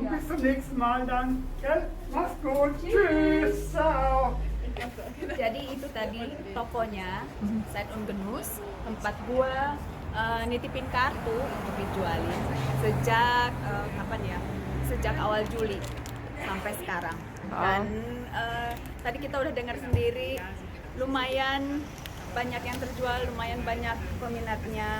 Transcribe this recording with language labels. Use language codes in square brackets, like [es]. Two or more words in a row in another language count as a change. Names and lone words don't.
[de] Ja. bis zum nächsten Mal dann. Gell? Mach's gut. Tschüss. Ciao. [id] Jadi itu tadi tokonya Zeit und Genuss, tempat gua nitipin kartu untuk dijualin sejak kapan ya? Sejak awal Juli sampai sekarang. Dan tadi kita udah dengar sendiri, lumayan banyak yang terjual, lumayan banyak peminatnya.